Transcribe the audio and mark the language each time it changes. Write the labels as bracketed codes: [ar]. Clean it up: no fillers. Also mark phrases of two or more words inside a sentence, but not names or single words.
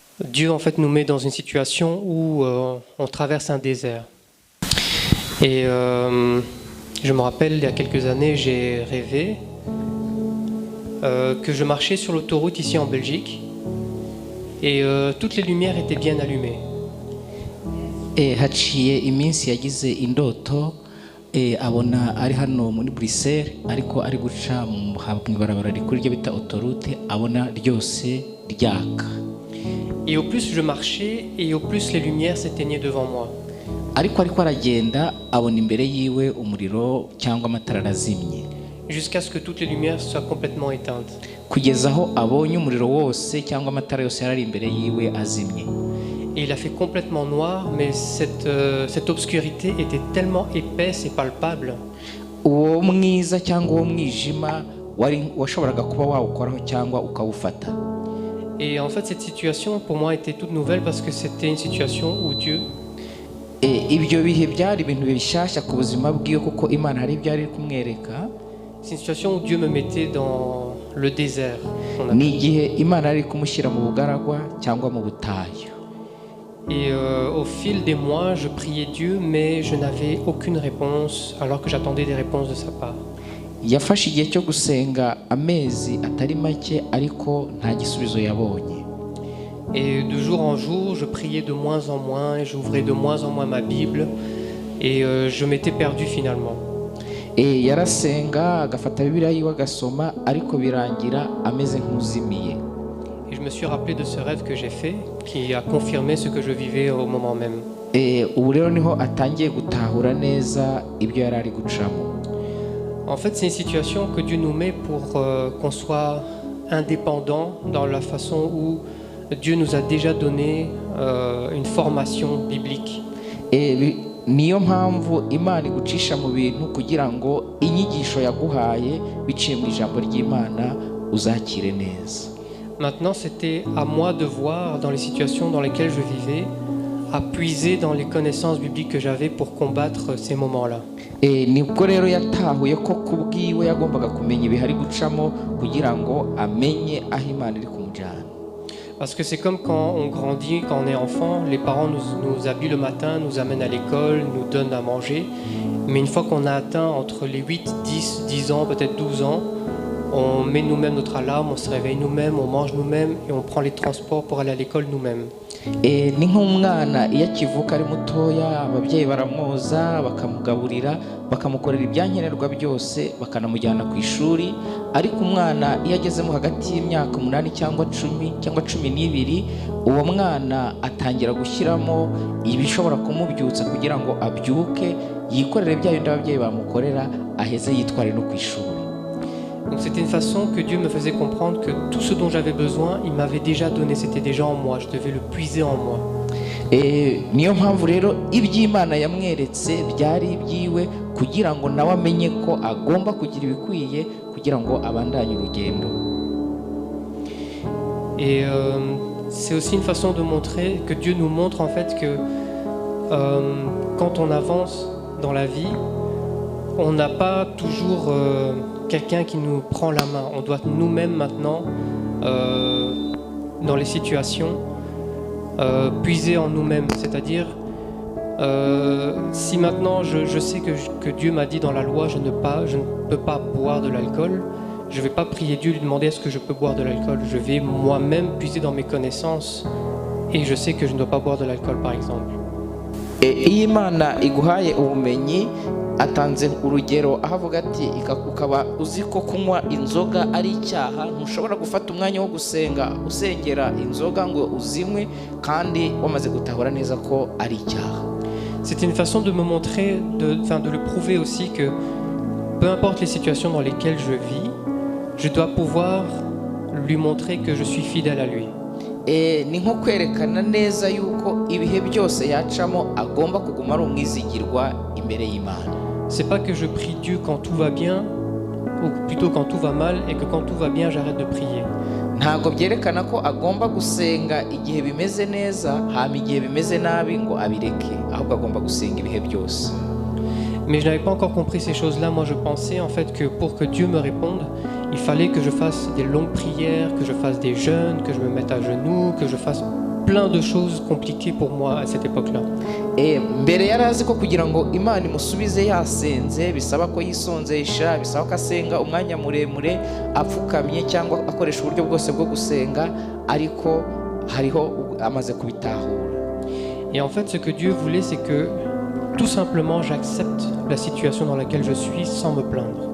[fr] Dieu, en fait, nous met dans une situation où on traverse un désert. Et je me rappelle, il y a quelques années, j'ai rêvé que je marchais sur l'autoroute ici en Belgique et toutes les lumières étaient bien allumées. [rw] haciye iminsi yagize indoto abona ari hano muri Bruxelles ariko ari guca mu ibarabara rikuru ryo bita autoroute abona ryose ryaka. [fr] Et au plus je marchais et au plus les lumières s'éteignaient devant moi. [rw] Ariko aragenda abona imbere yiwe umuriro cyangwa amatara arazimye. [fr] Jusqu'à ce que toutes les lumières soient complètement éteintes. [rw] Kugeza aho abonye umuriro wose cyangwa amatara yose yarari imbere yiwe azimye. [fr] Et il a fait complètement noir, mais cette obscurité était tellement épaisse et palpable. [rw] Uwo mwiza cyangwa uwo mwijima washoboraga kuba wawukoraho cyangwa ukawufata. [fr] Et en fait cette situation pour moi était toute nouvelle parce que c'était une situation où Dieu [rw] ibyo bihe byari ibintu bishasha ku buzima bwiwe kuko Imana hari ibyo ari kumwereka. [fr] C'est une situation où Dieu me mettait dans le désert. [rw] Ni igihe Imana ari kumushyira mu bugaragwa cyangwa mu butayu. [fr] Et au fil des mois, je priais Dieu, mais je n'avais aucune réponse, alors que j'attendais des réponses de sa part. [rw] Yafashe igihe cyo gusenga amezi atari make ariko nta gisubizo yabonye. [fr] Et de jour en jour, je priais de moins en moins, et j'ouvrais de moins en moins ma Bible, et je m'étais perdu finalement. [rw] Yarasenga agafata Bibiliya yiwe agasoma ariko birangira ameze nk'uzimiye. [fr] Et je me suis rappelé de ce rêve que j'ai fait, qui a confirmé ce que je vivais au moment même. [rw] Ubu rero niho atangiye gutahura neza ibyo yari ari gucamo. [fr] En fait, c'est une situation que Dieu nous met pour qu'on soit indépendant dans la façon où Dieu nous a déjà donné une formation biblique. [rw] Niyo mpamvu Imana igucisha mu bintu kugira ngo inyigisho yaguhaye biciye mu ijambo ry'Imana uzakire neza. [fr] Maintenant, c'était à moi de voir dans les situations dans lesquelles je vivais, à puiser dans les connaissances bibliques que j'avais pour combattre ces moments-là. [rw] Nibwo rero yatahuye ko kubwiwe yagombaga kumenya ibihari gucamo kugira ngo amenye aho Imana iri kumujyana. [fr] Parce que c'est comme quand on grandit, quand on est enfant, les parents nous habillent le matin, nous amènent à l'école, nous donnent à manger. Mais une fois qu'on a atteint entre les 8, 10 ans, peut-être 12 ans, on met nous-mêmes notre alarme, on se réveille nous-mêmes, on mange nous-mêmes et on prend les transports pour aller à l'école nous-mêmes. [rw] Ni nk'umwana iyo akivuka ari mutoya ababyeyi baramwoza bakamugaburira bakamukorera ibyankenerwa byose bakanamujyana ku ishuri, ariko umwana iyo agezemo hagati y'imyaka 8 cyangwa 10 cyangwa 12 uwo mwana atangira gushyiramo ibishobora kumubyutsa kugira ngo abyuke yikorere bya bindi ababyeyi bamukorera aheze yitware no ku ishuri. [fr] Donc c'était une façon que Dieu me faisait comprendre que tout ce dont j'avais besoin, il m'avait déjà donné, c'était déjà en moi, je devais le puiser en moi. [rw] Niyo mpamvu rero iby'Imana yamweretse byari ibyiwe kugira ngo nawe amenye ko agomba kugira ibikwiye kugira ngo abandanye urugendo. [fr] Et c'est aussi une façon de montrer que Dieu nous montre en fait que quand on avance dans la vie, on n'a pas toujours quelqu'un qui nous prend la main. On doit nous-mêmes maintenant, dans les situations, puiser en nous-mêmes. C'est-à-dire, si maintenant je sais que Dieu m'a dit dans la loi, je ne peux pas boire de l'alcool, je ne vais pas prier Dieu, lui demander est-ce que je peux boire de l'alcool. Je vais moi-même puiser dans mes connaissances et je sais que je ne dois pas boire de l'alcool, par exemple. [rw] Imana iguhaye ubumenyi atanze urugero ahavuga ati ukaba uzi ko kunywa inzoga ari icyaha, ntushobora gufata umwanya wo gusenga usengera inzoga ngo uzinywe kandi wamaze gutahura neza ko ari icyaha. [fr] C'était une façon de me montrer, de le prouver aussi que peu importe les situations dans lesquelles je vis, je dois pouvoir lui montrer que je suis fidèle à lui. [rw] Ni nko kwerekana neza yuko ibihe byose yacamo agomba kuguma ari umwizigirwa imbere y'Imana. [fr] C'est pas que je prie Dieu quand tout va bien, ou plutôt quand tout va mal, et que quand tout va bien, j'arrête de prier. [rw] Ntabwo byerekana ko agomba gusenga igihe bimeze neza hama igihe bimeze nabi ngo abireke, ahubwo agomba gusenga ibihe byose. [fr] Mais je n'avais pas encore compris ces choses-là. Moi, je pensais en fait que pour que Dieu me réponde, il fallait que je fasse des longues prières, que je fasse des jeûnes, que je me mette à genoux, que je fasse plein de choses compliquées pour moi à cette époque-là. [rw] mbere yari azi ko kugira ngo Imana imusubize yasenze bisaba ko yisonzesha, bisaba ko asenga umwanya muremure apfukamye cyangwa akoresha uburyo bwose bwo gusenga, ariko hariho amaze kubitahura. [fr] Et en fait, ce que Dieu voulait, c'est que tout simplement j'accepte la situation dans laquelle je suis sans me plaindre.